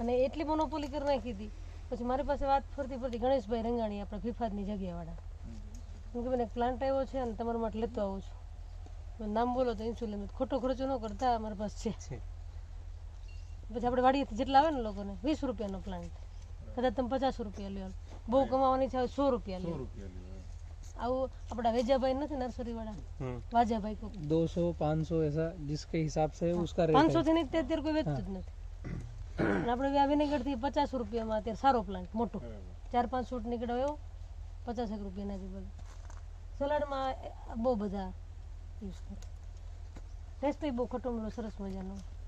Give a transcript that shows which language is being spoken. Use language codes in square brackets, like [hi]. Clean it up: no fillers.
[gu] અને એટલી મોનોપોલી કરી નાખી હતી, પછી મારી પાસે વાત ફરતી ફરતી ગણેશભાઈ રંગાણી આપણા ફિફાદની જગ્યાવાળા, એમ કે મને એક પ્લાન્ટ આવ્યો છે અને તમારા માટે લેતો આવું છું, મને નામ બોલો તો ઇન્સ્યુલિન, ખોટો ખર્ચો ન કરતા અમારી પાસે છે। પછી આપણે વાડીએથી જેટલા આવે ને લોકોને 20 રૂપિયાનો પ્લાન્ટ, કદાચ તમે 50 રૂપિયા લ્યો, બહુ કમાવાની છે 100 રૂપિયા લ્યો। આવું આપણા વેજાભાઈ નથી નર્સરીવાળા, વાજાભાઈ को [hi] 200-500 ऐसा जिसके हिसाब से उसका रेट [gu] 500 થી નહીં અત્યારે કોઈ વેચતું જ નથી। અને આપણે આ વિનેગરથી 50 રૂપિયામાં અત્યારે સારો પ્લાન્ટ મોટો 4-5 શૂટ નીકળ્યો એવો 50 રૂપિયા નાખી બધું। સલાડમાં બહુ બધા યુઝ કરે, ટેસ્ટ બહુ ખોટો મીઠો સરસ મજાનો।